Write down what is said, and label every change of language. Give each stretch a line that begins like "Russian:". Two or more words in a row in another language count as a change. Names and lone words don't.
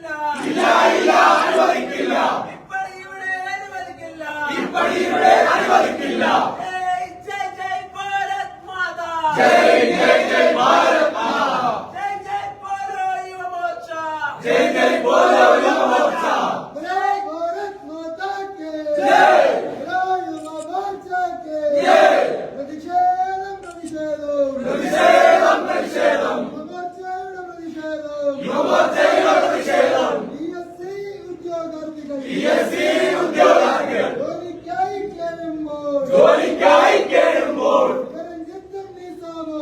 Malayalam: ഇല്ല ഇല്ല അനുവദിക്കില്ല ഇപ്പടിയുടെ അനുവദിക്കില്ല ഇപ്പടിയുടെ അനുവദിക്കില്ല
Hindi: जय जय जय भारत माता जय जय जय भारत माता जय जय पोरो युवमोर्चा जय जय बोलो युवमोर्चा जय भारत माता के जय जय युवा मोर्चा के जय
Malayalam: പ്രതിഷേധം പ്രതിഷേധം പ്രതിഷേധം പ്രതിഷേധം യുവമോർച്ചയുടെ പ്രതിഷേധം യുവമോർച്ചയുടെ പ്രതിഷേധം PSC ഉദ്യോഗാർത്ഥികൾ PSC ഉദ്യോഗാർത്ഥികൾ ജോലിക്കായി കേഴുമ്പോൾ ജോലിക്കായി കേഴുമ്പോൾ ശിവരഞ്ജിത്തും നിസാമും